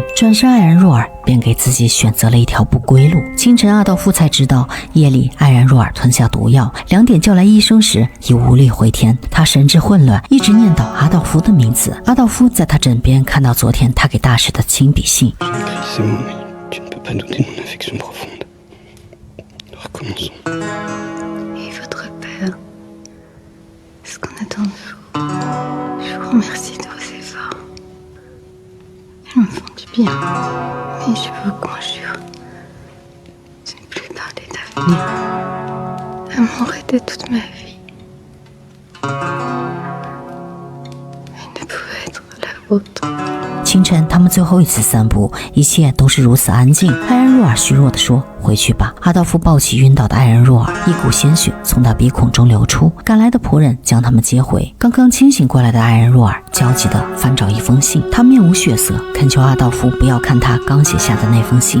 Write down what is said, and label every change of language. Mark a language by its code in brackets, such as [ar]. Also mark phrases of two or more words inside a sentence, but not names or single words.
[zh] 转身，艾然若尔便给自己选择了一条不归路。清晨，阿道夫才知道夜里艾然若尔吞下毒药，2点叫来医生时已无力回天。他神志混乱，一直念叨阿道夫的名字。阿道夫在他枕边看到昨天他给大使的亲笔信。 [fr] Et votre père, ce qu'on attend de vous, je vous remercie de vos efforts. Ils me font du bien, mais je vous conjure de ne plus parler d'avenir, d'amour et de toute ma vie. Elle ne pouvait être la vôtre. [zh] 清晨，他们最后一次散步，一切都是如此安静。艾然若尔虚弱地说：“回去吧。”阿道夫抱起晕倒的艾然若尔，一股鲜血从他鼻孔中流出。赶来的仆人将他们接回。刚刚清醒过来的艾然若尔焦急地翻找一封信，他面无血色，恳求阿道夫不要看他刚写下的那封信。